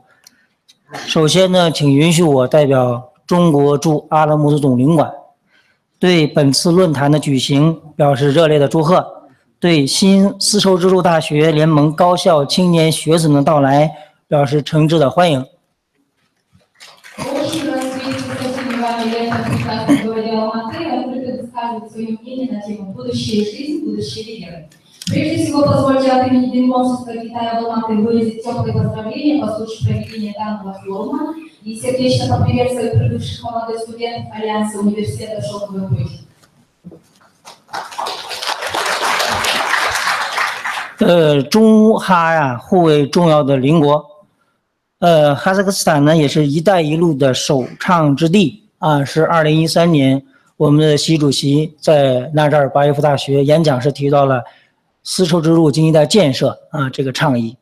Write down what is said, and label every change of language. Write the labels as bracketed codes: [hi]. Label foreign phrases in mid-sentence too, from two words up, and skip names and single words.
[zh] 首先呢，请允许我代表中国驻阿拉木图总领馆，对本次论坛的举行表示热烈的祝贺，对新丝绸之路大学联盟高校青年学子的到来表示诚挚的欢迎。 [ru] Прежде всего, позвольте от имени Динконсульства Китая в Алматы выразить теплые поздравления по случаю проведения данного форума и сердечно поприветствовать прибывших молодых студентов Альянса университета «Шелковый путь». [zh] 中哈呀，互为重要的邻国。哈萨克斯坦呢，也是一带一路的首倡之地啊。是2013年，我们的习主席在纳扎尔巴耶夫大学演讲时提到了丝绸之路经济带建设这个倡议。